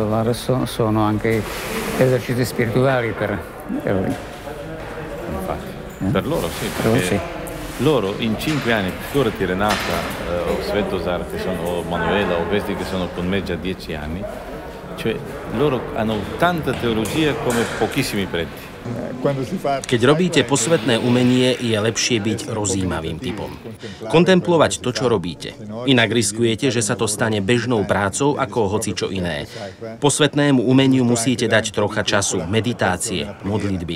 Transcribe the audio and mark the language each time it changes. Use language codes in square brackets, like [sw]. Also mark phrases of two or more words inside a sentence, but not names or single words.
[it] Allora, sono anche esercizi spirituali per lui. Infatti, per loro sì, perché loro in 5 anni, figurati Renata o Svetozar o Manuela o questi che sono con me già 10 anni, cioè loro hanno tanta teologia come pochissimi preti. [sk] Keď robíte posvetné umenie, je lepšie byť rozjímavým typom. Kontemplovať to, čo robíte. Inak riskujete, že sa to stane bežnou prácou ako hocičo iné. Posvetnému umeniu musíte dať trocha času, meditácie, modlitby.